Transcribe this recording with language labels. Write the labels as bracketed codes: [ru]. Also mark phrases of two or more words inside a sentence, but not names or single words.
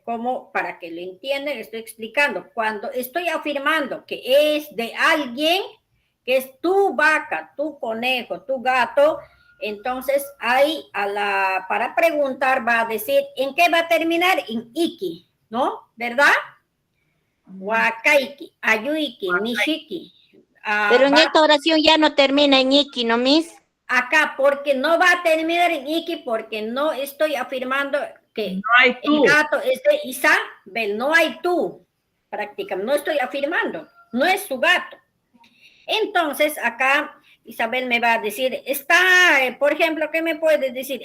[es] Como para que lo entiendan, le estoy explicando. Cuando estoy afirmando que es de alguien, que es tu vaca, tu conejo, tu gato, entonces ahí para preguntar va a decir, ¿en qué va a terminar? En iki, ¿no? ¿Verdad? [qu] Wakaiki, ayuiki, nishiki. [es] Pero en esta oración ya no termina en iki, ¿no, Miss? Acá, porque no va a terminar en iki, porque no estoy afirmando que No hay tú. el gato es de Isabel, no hay tú, prácticamente, no estoy afirmando, no es su gato. Entonces, acá Isabel me va a decir, está, por ejemplo, ¿qué me puedes decir?